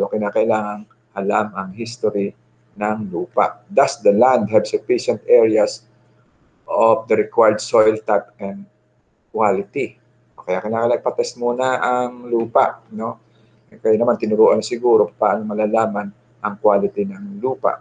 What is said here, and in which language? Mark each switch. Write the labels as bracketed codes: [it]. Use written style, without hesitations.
[tl] So, kinakailangan alam ang history ng lupa. [en] Does the land have sufficient areas of the required soil type and quality? [tl] Kaya kinakailangan patest muna ang lupa. No? Kaya naman tinuruan siguro paano malalaman ang quality ng lupa.